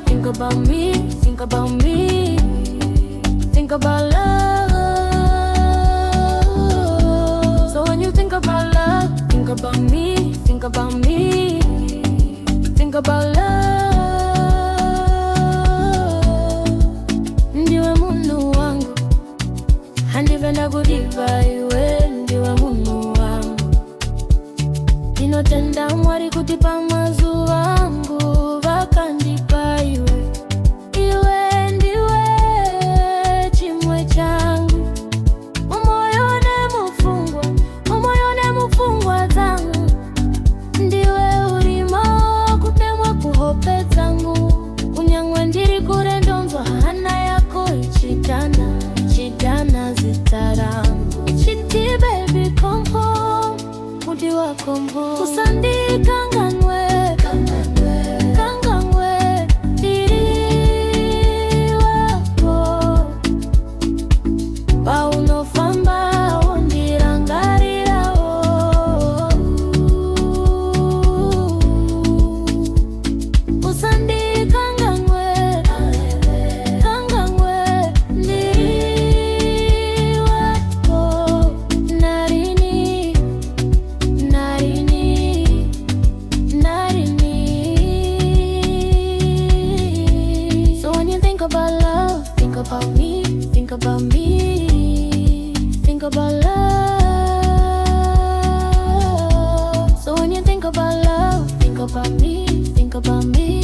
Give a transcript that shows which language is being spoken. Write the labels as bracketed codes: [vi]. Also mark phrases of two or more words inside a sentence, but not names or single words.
[en] about me, think about me, think about love. So when you think about love, think about me, think about me, think about love. [sn] Ndiwe mundu wangu, handipenda kudiva iwe. Ndiwe mundu wangu, ndinotenda Mwari kutipa mazu wangu vakandipa iwe. Iwe ndiwe chimwe changu, mumoyo ne mufungwa zangu. Ndiwe urimo kutemwa kuhope zangu, kunyangwe ndiri kure ndonzwa hana yako ichidana zitarangu. [en] Ichiti baby come home, [sn] mudi wa [en] come home. [sn] Usandikanganwe, kanganwe, diri wako. Paunofamba ondirangarira Usandikanganwe, kanganwe, diri wako. Narini, narini, narini. [en] So when you think about love, think about me, think about me, think about love. So when you think about love, think about me, think about me.